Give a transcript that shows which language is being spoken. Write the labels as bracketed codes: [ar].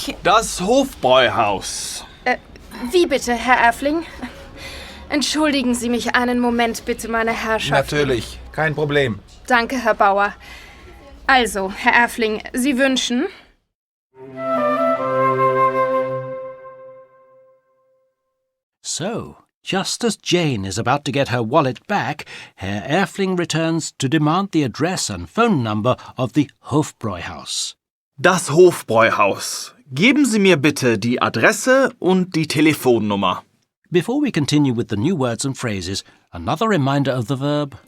[de] Das Hofbräuhaus. Wie bitte, Herr Erfling? Entschuldigen Sie mich einen Moment, bitte, meine Herrschaft. Natürlich, kein Problem. Danke, Herr Bauer. Also, Herr Erfling, Sie wünschen... [en] So, just as Jane is about to get her wallet back, Herr Erfling returns to demand the address and phone number of the Hofbräuhaus. [de] Das Hofbräuhaus. Geben Sie mir bitte die Adresse und die Telefonnummer. [en] Before we continue with the new words and phrases, another reminder of the verb